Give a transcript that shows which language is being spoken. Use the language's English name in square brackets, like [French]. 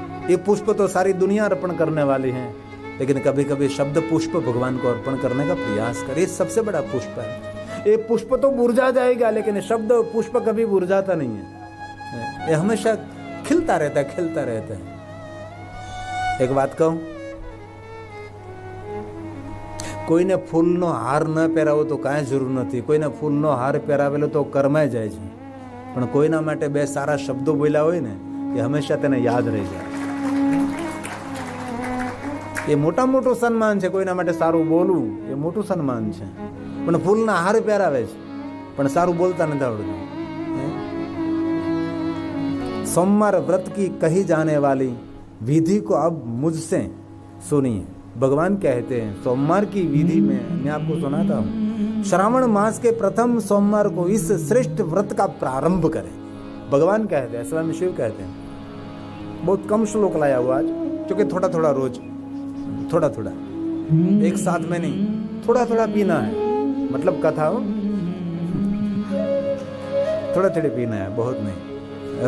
[Hindi] ये पुष्प तो सारी दुनिया अर्पण करने वाली है, लेकिन कभी कभी शब्द पुष्प भगवान को अर्पण करने का प्रयास करे. सबसे बड़ा पुष्प है. ये पुष्प तो मुरझा जाएगा, लेकिन शब्द पुष्प कभी मुरझाता नहीं है, ये हमेशा खिलता रहता है, खिलता रहता है। एक बात कहूं, [Gujarati] कोઈને ફૂલનો હાર ન પહેરાવો તો કાંઈ જરૂર નથી, કોઈને ફૂલનો હાર પહેરાવેલો તો કરમાઈ જાય છે, પણ કોઈના માટે બે સારા શબ્દો બોલ્યા હોય ને એ હંમેશા તેને યાદ રહી જાય। એ મોટા મોટું સન્માન છે, કોઈના માટે સારું બોલવું એ મોટું સન્માન છે, પણ ફૂલના હાર પહેરાવે છે પણ સારું બોલતા નથી આવડતું। [Hindi] सोमवार व्रत की कही जाने वाली विधि को अब मुझसे सुनिए। भगवान कहते हैं सोमवार की विधि में मैं आपको सुनाता हूँ, श्रावण मास के प्रथम सोमवार को इस श्रेष्ठ व्रत का प्रारंभ करें। भगवान कहते हैं, स्वयं शिव कहते हैं। बहुत कम श्लोक लाया हुआ आज, क्योंकि थोड़ा थोड़ा रोज, थोड़ा थोड़ा, एक साथ में नहीं, थोड़ा थोड़ा पीना है, मतलब कथा हो, थोड़ा थोड़ा पीना है, बहुत नहीं।